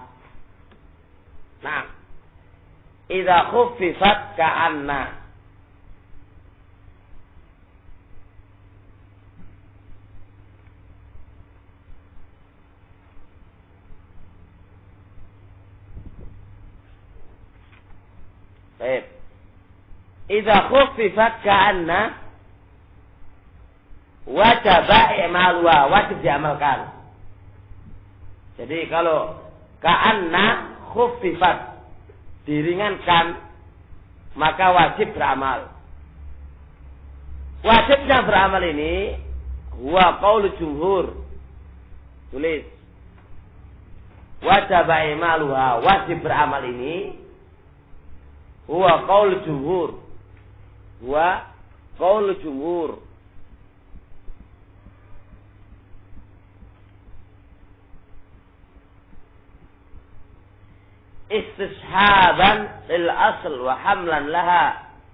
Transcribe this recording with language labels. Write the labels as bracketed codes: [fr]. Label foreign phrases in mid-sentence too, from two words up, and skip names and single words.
[ar] Nah, إذا خففت كأن. [id] Baik. [ar] إذا خففت كأن وجب إعمالها, wajib diamalkan. [id] Jadi kalau [ar] كأن خففت [id] diringankan, maka wajib beramal. Wajibnya beramal ini [ar] هو قول جمهور. [id] Tulis. Wajib i'maluha, wajib beramal ini [ar] هو قول جمهور. هو قول جمهور. استصحابا للأصل وحملا لها.